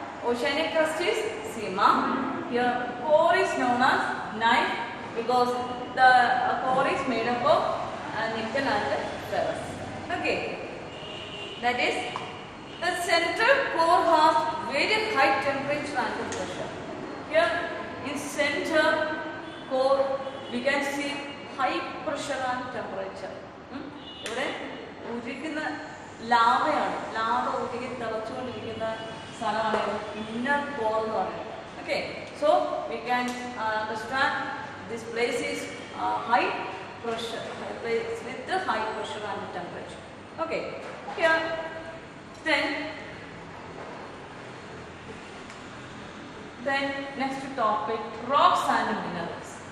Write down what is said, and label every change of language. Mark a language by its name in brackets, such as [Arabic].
[English] Oceanic crust is Sima. Here core is known as knife because the core is made up of nickel and ferrous. Okay. That is, the central core has very high temperature and pressure. Here in center core we can see high pressure and temperature. [Malayalam] ഇവിടെ ഉരുകുന്ന ലാവയാണ്. Lava ഉരുകി തിളച്ചുകൊണ്ടിരിക്കുന്ന സ്ഥലമാണ് inner core എന്ന് പറയുന്നത്. [English] Okay, so we can understand this place is high pressure, place with the high pressure and temperature. Okay, here then next topic, rocks and minerals.